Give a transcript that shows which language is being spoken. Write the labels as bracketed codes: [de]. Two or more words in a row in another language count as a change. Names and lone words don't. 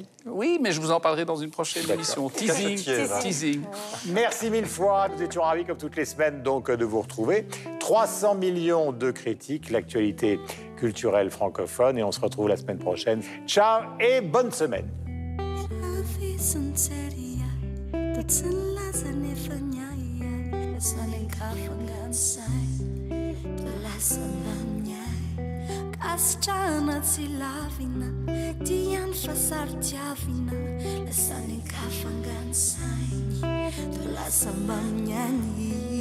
[fr] Oui, mais je vous en parlerai dans une prochaine émission. Teasing. Merci mille fois. Nous étions ravis, comme toutes les semaines, donc, de vous retrouver. 300 millions de critiques, l'actualité culturelle francophone. Et on se retrouve la semaine prochaine. Ciao et bonne semaine. [mg] Kasitrahana tsy lavina tiany fa saritiavina lasany kafangany sainy to lasa mba miany